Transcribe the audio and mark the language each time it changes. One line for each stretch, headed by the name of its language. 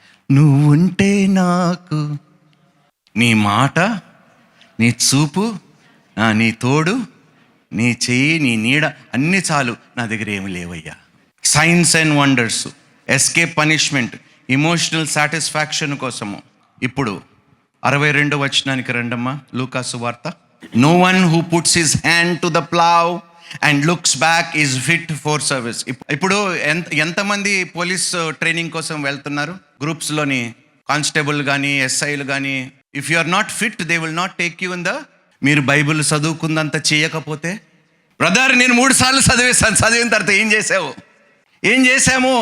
Telugu: నువ్వుంటే నాకు, నీ మాట, నీ చూపు, నీ తోడు, నీ చెయ్యి, నీ నీడ అన్నీ చాలు, నా దగ్గర ఏమి లేవయ్యా.
English: Signs and wonders, escape punishment, emotional satisfaction కోసము.
Telugu: ఇప్పుడు 62వ వచనానికి రండమ్మా, లూకాసు వార్త.
English: No one who puts his hand to the plow and looks back is fit for service.
Telugu: ఇప్పుడు ఎంతమంది పోలీస్ ట్రైనింగ్ కోసం వెళ్తున్నారు? గ్రూప్స్లోని కానిస్టేబుల్ కానీ ఎస్ఐలు కానీ.
English: If you are not fit they will not take you in the.
Telugu: మీరు Bible చదువుకుందంత చేయకపోతే, brother నేను 3 సార్లు చదివిన తర్వాత ఏం చేశాము?